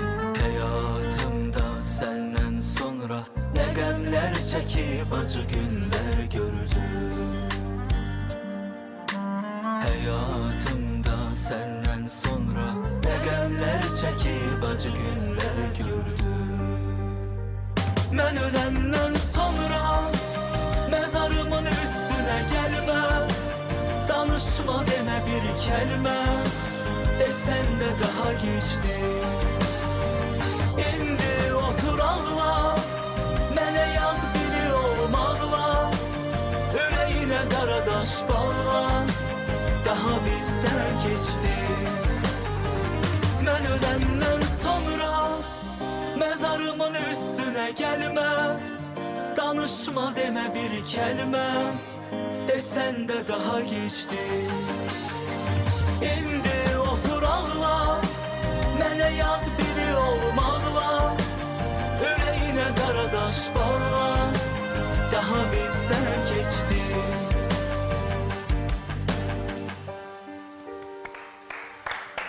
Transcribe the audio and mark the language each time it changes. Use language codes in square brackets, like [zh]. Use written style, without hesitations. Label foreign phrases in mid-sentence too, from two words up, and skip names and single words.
[az] Həyatımda səndən sonra nə qəmlər çəkib acı günlər gördüm. Həyatımda səndən sonra nə qəmlər çəkib acı günlər gördüm. Mən öləndən sonra [tr] mezarımın üstüne gelme, danışma deme bir kelime, desen de daha geçti. [az] İndi otur ağla, mənə yad biri olmaqla, yüreğine qaradaş bağla, daha [tr] bizden geçti. [az] Mən öləndən sonra [tr] mezarımın üstüne gelme, danışma deme bir kelime, desen de daha geçti. [az] İndi otur ağla, mənə yad biri olmaqla, yüreğine qaradaş bağla, daha [tr] bizden geçti. [az] Əsl payız havasının musiqisi.